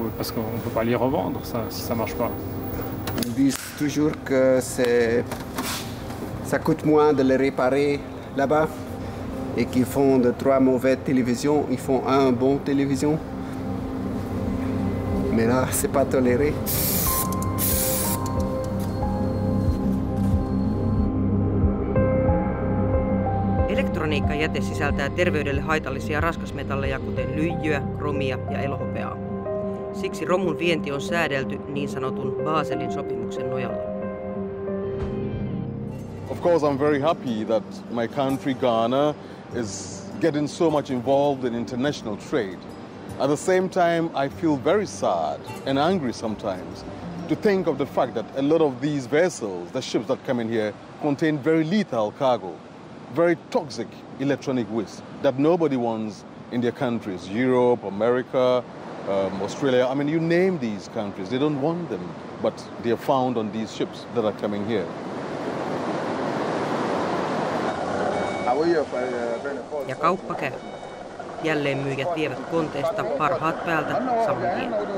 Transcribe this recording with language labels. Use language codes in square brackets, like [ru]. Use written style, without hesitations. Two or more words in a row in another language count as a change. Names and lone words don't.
[fr] Parce qu'on ne peut pas les revendre, ça, si ça ne marche pas. Ils disent toujours que ça coûte moins de les réparer là-bas et qu'ils font de 3 mauvaises télévisions, ils font 1 bon télévision. Mais là, c'est pas toléré. [fi] Elektroniikkajäte sisältää terveydelle haitallisia raskasmetalleja, kuten lyijyä, kromia ja elohopeaa. Siksi romun vienti on säädelty niin sanotun Baselin sopimuksen nojalla. [en] Of course, I'm very happy that my country, Ghana, is getting so much involved in international trade. At the same time, I feel very sad and angry sometimes to think of the fact that a lot of these vessels, the ships that come in here, contain very lethal cargo, very toxic electronic waste that nobody wants in their countries, Europe, America, Australia. I mean, you name these countries, they don't want them, but they are found on these ships that are coming here. [fi] Ja kauppa käy. Jälleenmyyjät vievät konteesta parhaat päältä saman tien.